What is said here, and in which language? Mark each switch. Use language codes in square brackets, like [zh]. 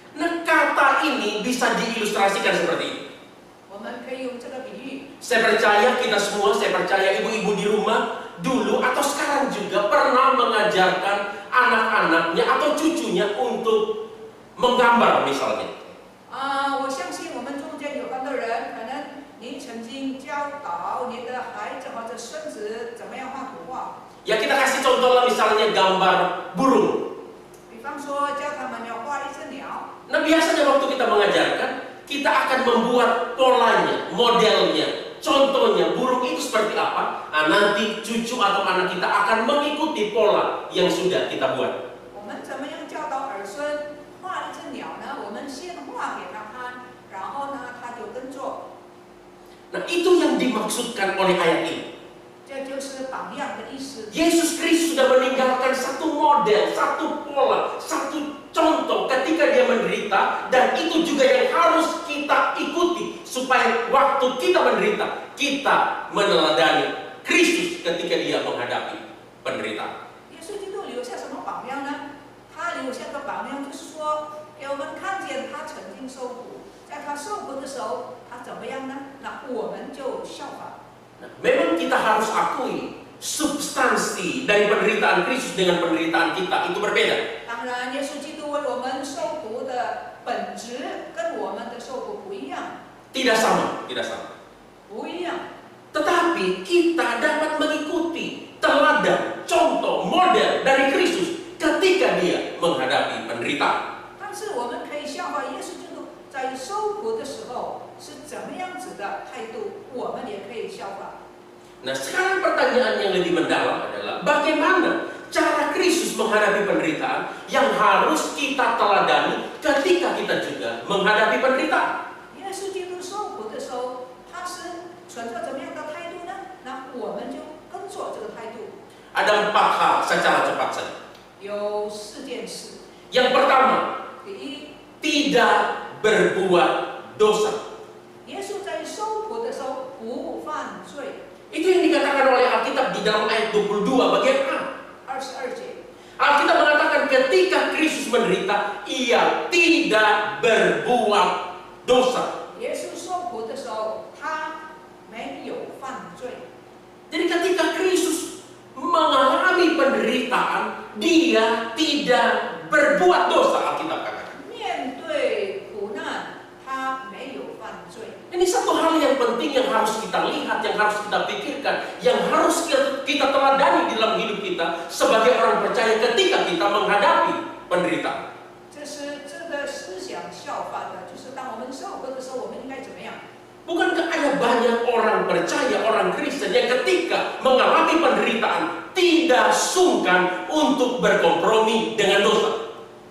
[id] Nah, kata ini bisa diilustrasikan seperti ini. [zh] 我们可以用这个比喻。 [id] Saya percaya kita semua, saya percaya ibu-ibu di rumah dulu atau sekarang juga pernah mengajarkan anak-anaknya atau cucunya untuk menggambar misalnya. [zh] 我相信我们中间有很多人，可能您曾经教导你的孩子或者孙子怎么样画图画。 [id] Ya kita kasih contoh lah misalnya gambar burung. [zh] 比方说教他们要画一只鸟。 [id] Nah biasanya waktu kita mengajarkan, kita akan membuat polanya, modelnya, contohnya burung itu seperti apa. Nah, nanti cucu atau anak kita akan mengikuti pola yang sudah kita buat. [zh] 我们怎么样教导儿孙画一只鸟呢？我们先画给他看，然后呢他就跟做。 [id] Nah itu yang dimaksudkan oleh ayat ini. [zh] 这就是榜样的意思。 [id] Yesus Kristus sudah meninggalkan satu model, satu pola, satu contoh ketika Dia menderita, dan itu juga yang harus kita ikuti supaya waktu kita menderita, kita meneladani Kristus ketika Dia menghadapi penderitaan. [zh] 耶稣基督留下什么榜样呢？他留下的榜样就是说，给我们看见他曾经受苦，在他受苦的时候，他怎么样呢？那我们就效法。 [id] Nah, memang kita harus akui substansi dari penderitaan Kristus dengan penderitaan kita itu berbeda. [zh] 当然，耶稣基督为我们受苦的本质跟我们的受苦不一样， [id] Tidak sama, tidak sama. [zh] 不一样。 [id] Tetapi kita dapat mengikuti teladan, contoh, model dari Kristus ketika Dia menghadapi penderitaan. [zh] 但是我们可以效法耶稣基督在受苦的时候是怎么样子的态度，我们也可以效法。 [id] Nah, sekarang pertanyaan yang lebih mendalam adalah bagaimana cara Kristus menghadapi penderitaan yang harus kita teladani ketika kita juga menghadapi penderitaan. [zh] 耶稣基督受苦的时候，他是存着怎么样的态度呢？那我们就跟着这个态度。 [id] Ada 4 hal secara cepat saja. [zh] 有4件事。 [id] Yang pertama, [zh] 第一， [id] tidak berbuat dosa. [zh] 耶稣在受苦的时候不犯罪。 [id] Itu yang dikatakan oleh Alkitab di dalam ayat 22 bagian A. [zh] 22节， [id] Alkitab mengatakan ketika Kristus menderita, Ia tidak berbuat dosa. [zh] 耶稣受苦的时候，他没有犯罪。 [id] Jadi ketika Kristus mengalami penderitaan, Dia tidak berbuat dosa, Alkitab katakan. [zh] 面对苦难，他没有犯罪。 [id] Ini satu hal yang penting yang harus kita lihat, yang harus kita pikirkan, yang harus kita teladani di dalam hidup kita sebagai orang percaya ketika kita menghadapi penderitaan. [zh] 这是这个思想效法的，就是当我们受苦的时候，我们应该怎么样？ [id] Bukankah ada banyak orang percaya, orang Kristen yang ketika mengalami penderitaan tidak sungkan untuk berkompromi dengan dosa?